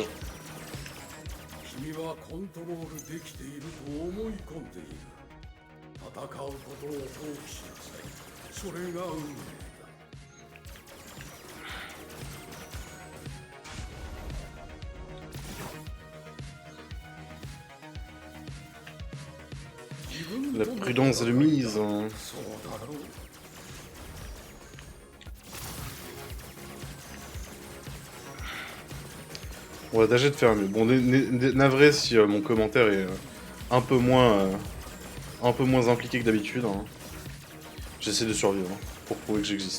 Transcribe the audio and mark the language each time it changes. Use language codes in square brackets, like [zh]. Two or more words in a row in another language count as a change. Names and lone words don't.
[ja] 君はコントロールできていると思い込んでいる。戦うことを放棄しなさい。それが運命だ。 [fr] La prudence est de mise. Hein. [ja] そうだろう。 [fr] On va tâcher de faire mieux. Bon, navré si mon commentaire est un peu moins impliqué que d'habitude. Hein. J'essaie de survivre hein, pour prouver que j'existe.